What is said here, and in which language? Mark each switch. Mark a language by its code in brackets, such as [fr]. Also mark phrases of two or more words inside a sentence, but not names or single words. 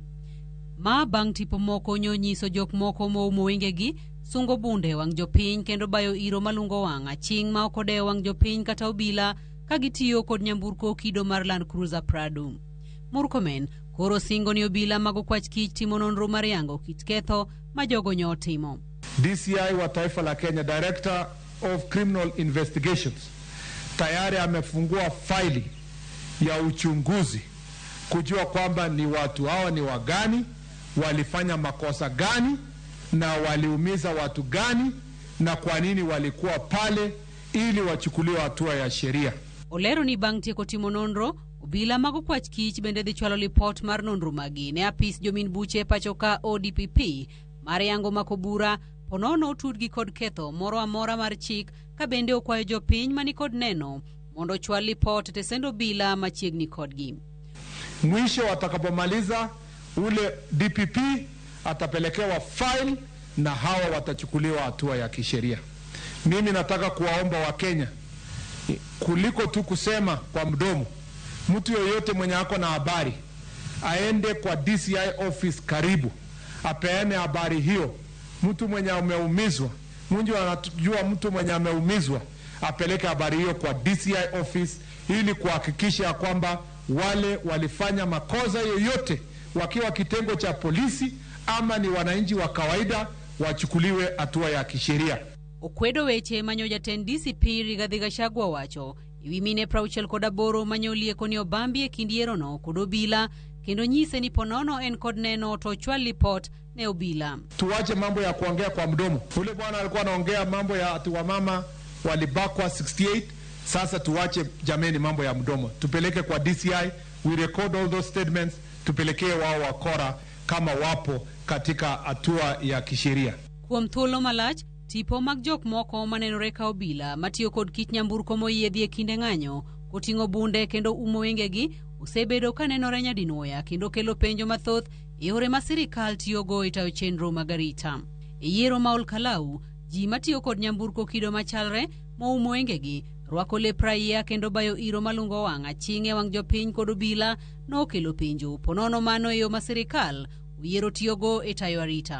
[luo] Ma bang' tipo moko nyiso jok moko moumo wengegi, sungo bunde wang' jopiny kendo bayo iro malungo wang' aching' ma ok odewo wang' jopiny kata obila ka gitiyo kod nyamburko kido mar Land Cruiser Prado. Murkomen koro singo ni obila mag okwach kich timo nonro mar yango kit ketho ma jogo nyotimo. [sw] DCI wa taifa la Kenya, [en] Director of Criminal Investigations, [sw] tayari amefungua faili ya uchunguzi kujua kwamba ni watu hawa ni wagani, walifanya makosa gani na waliumiza watu gani na kwa nini walikuwa pale ili wachukuliwe hatua ya sheria. [luo] Olero ni bang' tieko timo nonro, obila mag okwach kich bende dhi chwalo lipot mar nonro magi ne apis jomin buche pachoka ODPP mar yango makobura ponono tudgi kod ketho moro amora mar chik ka bende okwayo jopiny mani kod neno mondo chwal lipot te sendo obila machiegni kodgi. [sw] Mwisho watakapomaliza ule DPP atapelekewa file na hawa watachukuliwa hatua ya kisheria. Mimi nataka kuwaomba Wakenya kuliko tu kusema kwa mdomo, mtu yoyote mwenye ako na habari aende kwa [en] DCI office [sw] karibu apeane habari hiyo. Mtu mwenye ameumizwa, Mungu anajua mtu mwenye ameumizwa, apeleke habari hiyo kwa [en] DCI office [sw] ili kuhakikisha kwamba wale walifanya makosa yoyote wakiwa kitengo cha polisi ama ni wananchi wa kawaida wachukuliwe hatua ya kisheria. [luo] Okwedo weche manyo jatend DCP Rigathi Gachagua wacho iwi mine 68 manyo lieko ni obambi e kinde yierono kod obila kendo nyise ni ponono en kod neno to chwal lipot ne obila. [sw] Tuwache mambo ya kuongea kwa mdomo. Ule bwana alikuwa anaongea mambo ya ati wamama walibakwa 68. Sasa tuwache jameni mambo ya mdomo. Tupeleke kwa DCI, [en] we record all those statements, [sw] tupelekee wao wakora kama wapo katika hatua ya kisheria. [luo] Kuom thuolo malach, tipo mag jok moko manenore ka obila matiyo kod kit nyamburko moyiedhi e kinde ng'anyo koting'o bunde kendo umo wengegi osebedo ka nenore nyadinwoya kendo kelo penjo mathoth e yore ma sirikal tiyogo e tayo chenro mag arita. E yiero ma Olkalau, ji matiyo kod nyamburko kido machalre moumo wengegi rwako lep raia kendo bayo iro malungo wang' aching'e wang' jopiny kod obila nokelo penjo ponono mano e yo ma sirikal oyiero tiyogo e tayo arita.